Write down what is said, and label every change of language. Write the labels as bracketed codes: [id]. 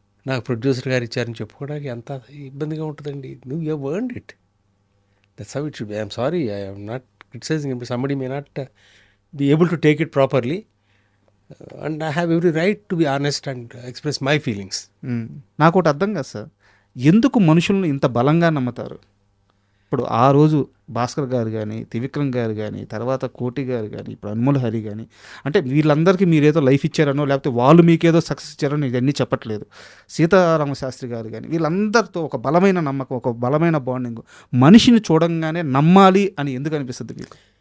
[te] నాకు ప్రొడ్యూసర్ గారు ఇచ్చారని చెప్పుకోవడానికి ఎంత ఇబ్బందిగా ఉంటుందండి. నువ్వు [en] You have earned it. That's how it should be. I'm sorry, I am not criticizing him. Somebody may not be able to take it properly, and I have every right to be honest and express my feelings. [te] నాకు ఒకటి అర్థం కాదు sir, ఎందుకు మనుషులను ఇంత బలంగా నమ్ముతారు? ఇప్పుడు ఆ రోజు భాస్కర్ గారు కానీ, త్రివిక్రమ్ గారు కానీ, తర్వాత కోటి గారు కానీ, ఇప్పుడు అన్మోల్ హరి కానీ, అంటే వీళ్ళందరికీ మీరేదో లైఫ్ ఇచ్చారనో లేకపోతే వాళ్ళు మీకేదో సక్సెస్ ఇచ్చారనో ఇవన్నీ చెప్పట్లేదు. సీతారామశాస్త్రి గారు కానీ, వీళ్ళందరితో ఒక బలమైన నమ్మకం, ఒక బలమైన బాండింగ్, మనిషిని చూడంగానే నమ్మాలి అని ఎందుకు అనిపిస్తుంది మీకు?